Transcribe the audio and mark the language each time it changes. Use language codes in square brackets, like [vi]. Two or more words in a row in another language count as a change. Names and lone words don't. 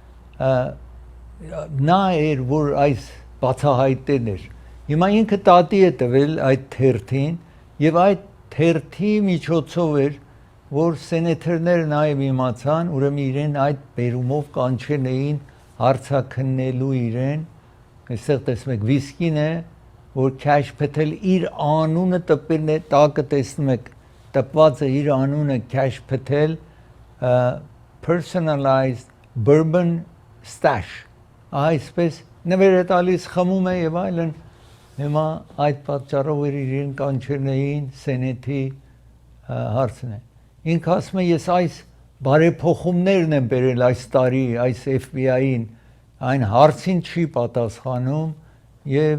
[hy] նա էր, որ այս բացահայտել էր։ Հիմա ինքը տատի է տվել այդ թերթին եւ այդ թերթի միջոցով էր, որ սենեթորները նաեւ իմացան, ուրեմն իրեն այդ բերումով կանչել էին հարցաքննելու իրեն, այստեղ տեսնում եք վիսկին է, որ Cash Patel իր անունը տպել է, տակը տեսնում եք, տպված է իր անունը Cash [en] Patel personalized bourbon stash, [hy] այսպես նվեր է տալիս, խմում է եւ այլն։ Հիմա այդ պատճառով իրեն կանչել էին սենեթի հարցն է։ Ինքը ասում է ես այս բարեփոխումներն եմ բերել այս տարի, այս FBI-ին, այն հարցին չի պատասխանում եւ